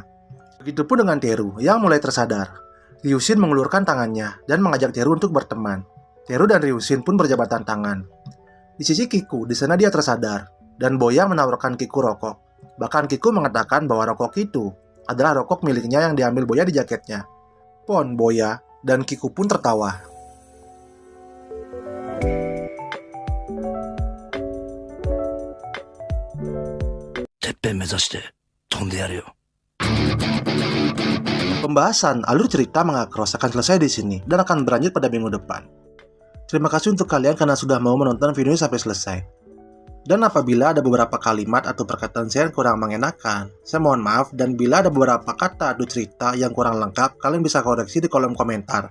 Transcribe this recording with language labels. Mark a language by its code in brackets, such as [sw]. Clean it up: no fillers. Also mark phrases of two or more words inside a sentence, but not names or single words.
[id] Begitupun dengan Teru yang mulai tersadar. Ryushin mengulurkan tangannya dan mengajak Teru untuk berteman. Teru dan Ryushin pun berjabatan tangan. Di sisi Kiku, di sana dia tersadar dan Boya menawarkan Kiku rokok. Bahkan Kiku mengatakan bahwa rokok itu adalah rokok miliknya yang diambil Boya di jaketnya. Pon, Boya, dan Kiku pun tertawa. [ja] てっぺん目指して飛んでやるよ。 [id] Pembahasan alur cerita Mangacross akan selesai di sini dan akan berlanjut pada minggu depan. Terima kasih untuk kalian karena sudah mau menonton video ini sampai selesai. Dan apabila ada beberapa kalimat atau perkataan saya yang kurang mengenakan, saya mohon maaf, dan bila ada beberapa kata atau cerita yang kurang lengkap, kalian bisa koreksi di kolom komentar.